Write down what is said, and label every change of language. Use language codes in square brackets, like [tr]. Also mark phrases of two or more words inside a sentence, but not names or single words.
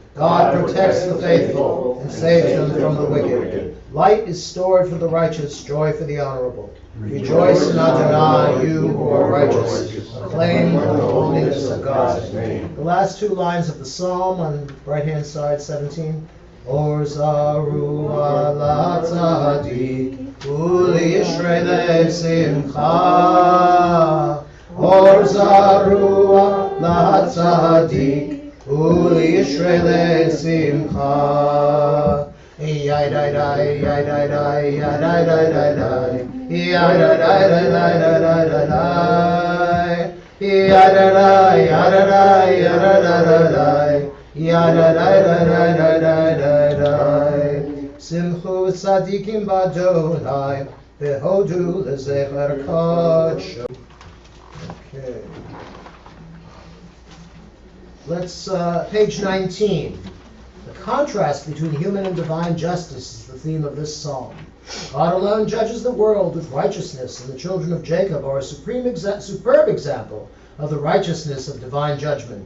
[en] God protects the faithful and saves them from the wicked. Light is stored for the righteous, joy for the honorable. Rejoice in Adonai, you who are righteous. Acclaim the holiness of God's name. The last two lines of the psalm on the right-hand side, 17. [he] אור זרוע לצדיק, ולישרי שמחה. אור זרוע לצדיק, ולישרי שמחה. Yai dai dai, yai dai dai, yai dai dai dai dai, yai dai dai dai dai dai dai dai dai, yai dai dai, yai dai dai, yai dai dai dai dai, yai dai dai dai dai dai dai dai dai. שמחו צדיקים באדוני, והודו לזכר קדשו. [en] Okay. Let's page 19. The contrast between human and divine justice is the theme of this psalm. God alone judges the world with righteousness, and the children of Jacob are a superb example of the righteousness of divine judgment.